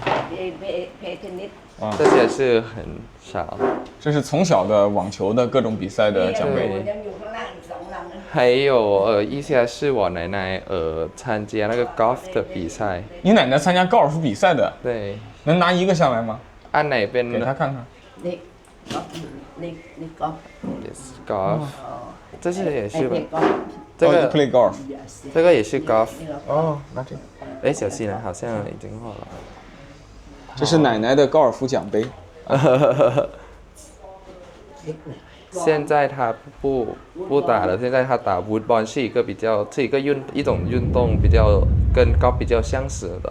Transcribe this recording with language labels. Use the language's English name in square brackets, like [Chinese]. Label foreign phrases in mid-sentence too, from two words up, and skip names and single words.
[Chinese] 对，这是我的。 这些是很少。这是从小的网球的各种比赛的奖杯。还有一些是我奶奶参加那个 golf 的比赛。你奶奶参加高尔夫比赛的？对。能拿一个下来吗？ [Thai] อันไหนเป็น [Chinese] 给他看看。你 golf。 [English] Yes, golf。 [Chinese] 这是也是吧？这个 [English] play golf。 [Chinese] 这个也是 golf。哦，拿这个。哎，小西呢？好像已经好了。这是奶奶的高尔夫奖杯。现在他不打了，现在他打 woodball 是一种运动比较跟 golf 比较相似的。